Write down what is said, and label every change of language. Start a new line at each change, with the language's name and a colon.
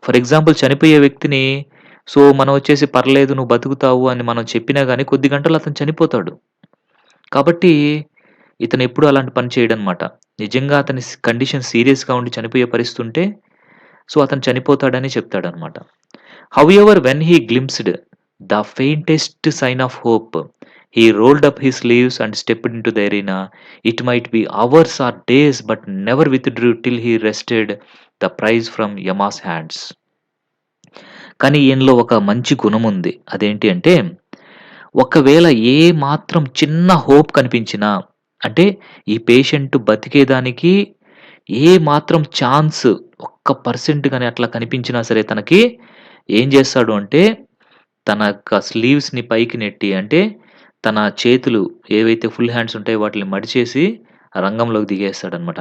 Telugu: For example చనిపోయే వ్యక్తిని so, మనం వచ్చేసి పర్లేదు నువ్వు బతుకుతావు అని మనం చెప్పినా గాని కొద్ది గంటల్లో అతను చనిపోతాడు. కాబట్టి ఇతనెప్పుడు అలాంటి పని చేయడనమాట. నిజంగా అతని కండిషన్ సీరియస్‌గా ఉండి చనిపోయే పరిస్థితుంటే, సో, అతను చనిపోతాడని చెప్తాడనమాట.
English: However when he glimpsed the faintest sign of hope, he rolled up his sleeves and stepped into the arena. It might be hours or days, but never withdrew till he wrested the prize from Yama's hands.
Telugu: కానీ ఈయనలో ఒక మంచి గుణముంది. అదేంటి అంటే, ఒకవేళ ఏ మాత్రం చిన్న hope కనిపించినా, అంటే ఈ పేషెంట్ బతికేదానికి ఏ మాత్రం ఛాన్స్ ఒక్క పర్సెంట్ గాని అట్లా కనిపించినా సరే తనకి ఏం చేస్తాడు అంటే, తన యొక్క స్లీవ్స్‌ని పైకి నెట్టి అంటే తన చేతులు ఏవైతే ఫుల్ హ్యాండ్స్ ఉంటాయో వాటిని మడిచేసి రంగంలోకి దిగేస్తాడనమాట.